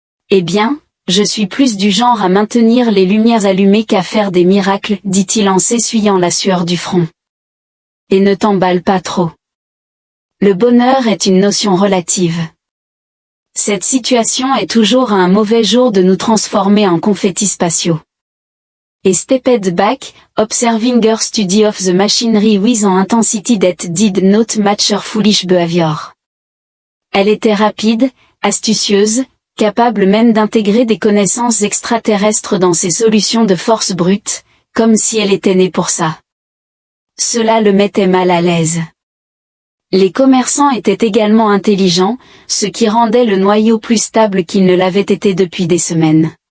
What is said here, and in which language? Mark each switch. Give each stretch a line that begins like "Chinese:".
French: Eh bien, je suis plus du genre à maintenir les lumières allumées qu'à faire des miracles, dit-il en s'essuyant la sueur du front. Et ne t'emballe pas trop. Le bonheur est une notion relative. Cette situation est toujours à un mauvais jour de nous transformer en confettis spatiaux.
English: Et stepped back, observing her study of the machinery with an intensity that did not match her foolish behavior.
French: Elle était rapide, astucieuse, capable même d'intégrer des connaissances extraterrestres dans ses solutions de force brute, comme si elle était née pour ça. Cela le mettait mal à l'aise. Les commerçants étaient également intelligents, ce qui rendait le noyau plus stable qu'il ne l'avait été depuis des semaines.